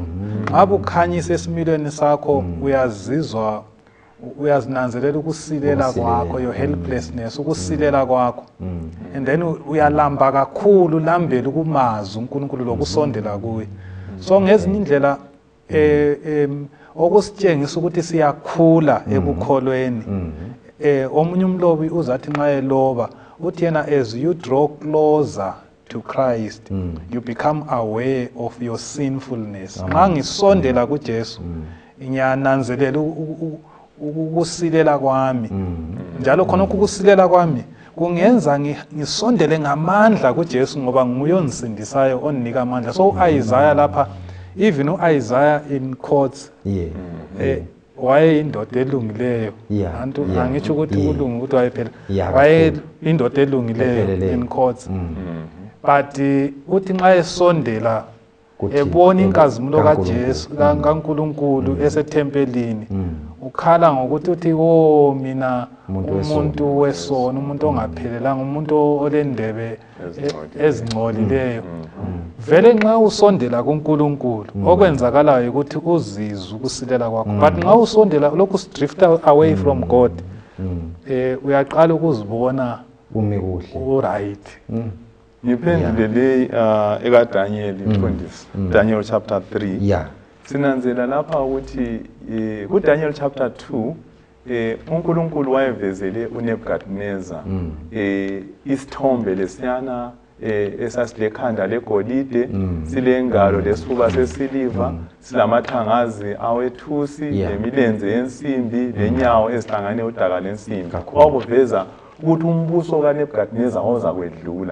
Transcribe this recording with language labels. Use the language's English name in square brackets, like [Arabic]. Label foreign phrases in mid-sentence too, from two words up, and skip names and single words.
[North Ndebele] Nxa bukhanyisa esimilweni sakho uyazinanzelela ukusilela kwakho, [English] your helplessness, [North Ndebele] ukusilela kwakho, [English] and then [North Ndebele] uyalamba kakhulu lambela kumazwi uNkulunkulu lokusondela kuye. So ngezinye indlela okusitshengisa ukuthi siyakhula ekukholweni. Omunye umlobi uzathi nxa eloba uthi yena [English] as you draw closer to Christ you become aware of your sinfulness. [North Ndebele] Nxa ngisondela kuJesu ngiyananzelela ukusilela kwami njalo khona ukusilela kwami kungenza ngisondele ngamandla kuJesu ngoba nguye ongisindisayo onnika amandla. So Isaiah lapha, [English] even Isaiah in quotes [North Ndebele] waye indoda elungileyo, angitsho ukuthi kulunga ukuthi wayephela, waye indoda elungileyo [English] in quotes, [North Ndebele] but uthi nxa esondela ebona inkazimulo kaJesu kaNkulunkulu esethempelini ukhala ngokuthi uthi mina umuntu wesono, umuntu ongaphelelanga, umuntu olendebe ezingcolileyo. Vele nxa usondela kuNkulunkulu okwenzakalayo ukuthi uzizwe ukusilela kwakho, but nxa usondela lokhu [English] drift away from God [North Ndebele] uyaqala ukuzibona umi kuhle [English] right. [North Ndebele] Ngiphendule le ekaDanyeli mfundisi, Daniel chapter 3 sinanzela lapha ukuthi ku Daniel chapter 2 uNkulunkulu wayevezele uNebukadnezar isithombe lesiyana esasilekhanda legolide silengalo lesifuba sesiliva silamathangazi awethusi nemilenze yensimbi lenyawo ezihlangane udaka lensimbi kwakuveza ukuthi umbuso kaNebukadnezar oza kwedlula.